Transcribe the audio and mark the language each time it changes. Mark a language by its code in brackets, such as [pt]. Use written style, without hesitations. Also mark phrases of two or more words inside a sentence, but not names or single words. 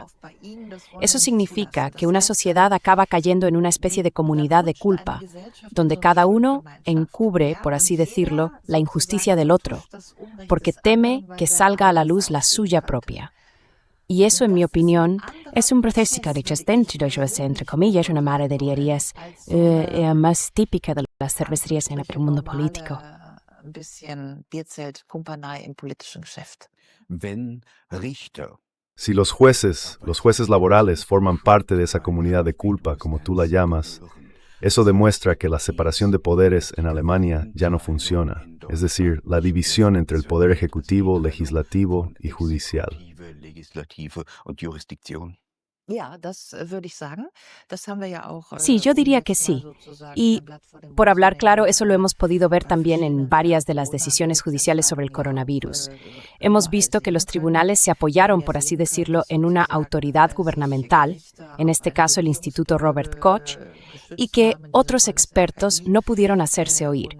[es] Eso significa que una sociedad acaba cayendo en una especie de comunidad de culpa, donde cada uno encubre, por así decirlo, la injusticia del otro, porque teme que salga a la luz la suya propia. Y eso, en mi opinión, es un proceso que entre comillas, una camaradería más típica de las cervecerías en el mundo político. [de] Ein bisschen Bierzelt, Kumpanei im politischen Geschäft. Wenn Richter [es] Si los jueces laborales forman parte de esa comunidad de culpa, como tú la llamas, eso demuestra que la separación de poderes en Alemania ya no funciona, es decir, la división entre el poder ejecutivo, legislativo y judicial. [de] Ja, das würde ich sagen. Das haben wir ja auch [es] Sí, yo diría que sí. Y, por hablar claro, eso lo hemos podido ver también en varias de las decisiones judiciales sobre el coronavirus. Hemos visto que los tribunales se apoyaron, por así decirlo, en una autoridad gubernamental, en este caso el Instituto Robert Koch, y que otros expertos no pudieron hacerse oír.